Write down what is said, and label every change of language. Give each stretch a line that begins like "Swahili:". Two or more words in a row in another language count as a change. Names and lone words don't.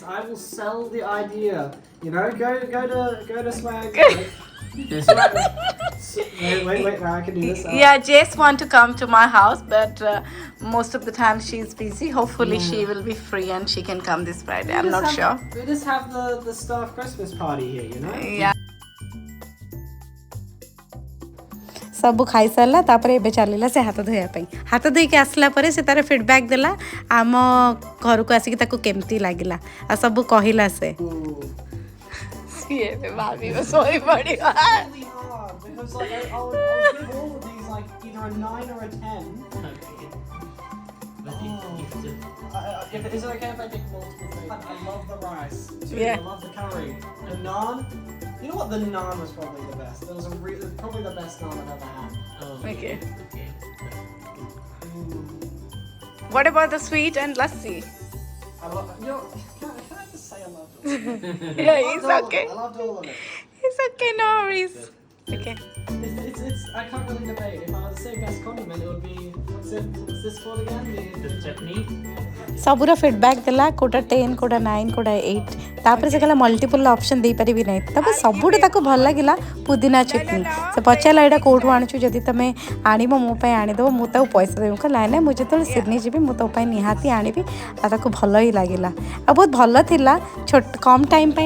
English: I will sell the idea. You know, go to Swag. Wait, I can do this. Yeah, Jess want to come to my house, but most of the time she's busy. Hopefully she will be free and she can come this Friday. I'm not sure. We just have the staff Christmas party here, you know? Yeah.
Odia: ସବୁ ଖାଇସାରିଲା ତାପରେ ଏବେ ଚାଲିଲା ସେ ହାତ ଧୋଇବା ପାଇଁ। ହାତ ଧୋଇକି ଆସିଲା ପରେ ସେ ତାର ଫିଡ଼ବ୍ୟାକ୍ ଦେଲା ଆମ ଘରକୁ ଆସିକି ତାକୁ କେମିତି ଲାଗିଲା ଆଉ ସବୁ କହିଲା ସେ। ସିଏ ଏବେ ଭାବିବ ଶୋଇ ପଡ଼ିବ।
English: Really hard because like I'll give all of these like either a 9 or a 10. Okay. But Is it okay if I take multiple things? I love the rice. Two, Yeah. I love the curry. The naan. You know what? The naan was probably the best. It was probably the best naan I've ever had. Okay. Okay. What about the sweet and lassi? I love. You know, can I just say I loved it? Yeah, it's okay. I loved all of it. It's okay, no worries. Okay. It's I can't really debate. If I was to say best condiment, it would be what's this called again? The chutney.
Odia: ସବୁର ଫିଡ଼ବ୍ୟାକ୍ ଦେଲା କୋଉଟା 10 କୋଉଟା 9 କୋଉଟା 8 ତାପରେ ସେ କହିଲା
English: multiple option
Odia: ଦେଇପାରିବି ନାହିଁ ତାପରେ ସବୁଠୁ ତାକୁ ଭଲ ଲାଗିଲା ପୁଦିନା ଚଟନି ସେ ପଚାରିଲା ଏଇଟା କୋଉଠୁ ଆଣୁଛୁ ଯଦି ତମେ ଆଣିବ ମୋ ପାଇଁ ଆଣିଦେବ ମୁଁ ତାକୁ ପଇସା ଦେବି ମୁଁ କହିଲି ନାଇଁ ମୁଁ ଯେତେବେଳେ ସିଡନୀ ଯିବି ମୁଁ ତୋ ପାଇଁ ନିହାତି ଆଣିବି ଆଉ ତାକୁ ଭଲ ହିଁ ଲାଗିଲା ଆଉ ବହୁତ ଭଲ ଥିଲା କମ୍ ଟାଇମ୍ ପାଇଁ